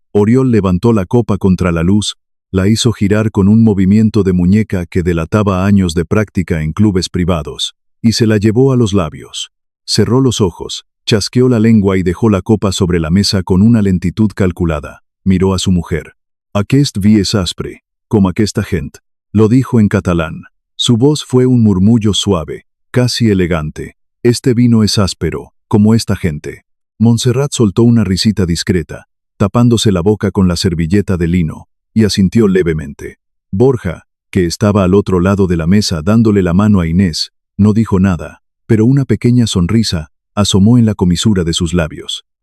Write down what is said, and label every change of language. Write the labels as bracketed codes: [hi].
[es] Oriol levantó la copa contra la luz, la hizo girar con un movimiento de muñeca que delataba años de práctica en clubes privados, y se la llevó a los labios. Cerró los ojos, chasqueó la lengua y dejó la copa sobre la mesa con una lentitud calculada. Miró a su mujer. [ca] «Aquest vi és aspre, com aquesta gent», [es] lo dijo en catalán. Su voz fue un murmullo suave, casi elegante. «Este vino es áspero, como esta gente». Montserrat soltó una risita discreta, tapándose la boca con la servilleta de lino, y asintió levemente. Borja, que estaba al otro lado de la mesa dándole la mano a Inés, no dijo nada, pero una pequeña sonrisa asomó en la comisura de sus labios.